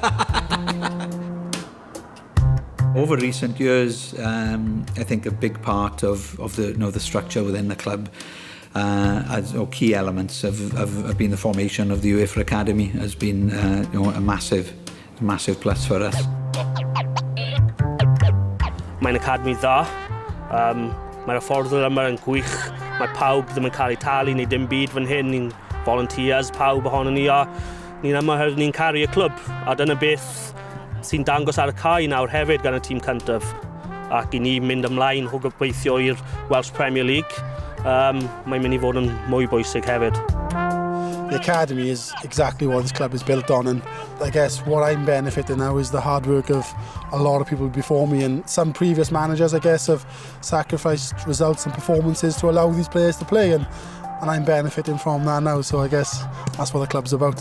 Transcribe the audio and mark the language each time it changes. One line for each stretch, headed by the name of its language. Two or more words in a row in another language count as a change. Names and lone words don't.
English: Over recent years, I think a big part of the structure within the club, as key elements have been the formation of the UEFA Academy has been a massive plus for us.
Welsh: Mae'n academi dda. Mae'r hyfforddwyr yma yn gwych. Mae pawb ddim yn cael eu talu neu dim byd fan hyn. Ni'n volunteers, pawb ohonyn ni. Ni'n yma oherwydd ni'n caru y clwb. A dyna beth sy'n dangos ar y cae nawr hefyd gan y tîm cyntaf. Ac i ni mynd ymlaen o gobeithio i'r Welsh Premier League. Mae'n mynd I fod yn mwy bwysig hefyd.
English: The academy is exactly what this club is built on, and I guess what I'm benefiting now is the hard work of a lot of people before me, and some previous managers, I guess, have sacrificed results and performances to allow these players to play, and I'm benefiting from that now, so I guess that's what the club's about.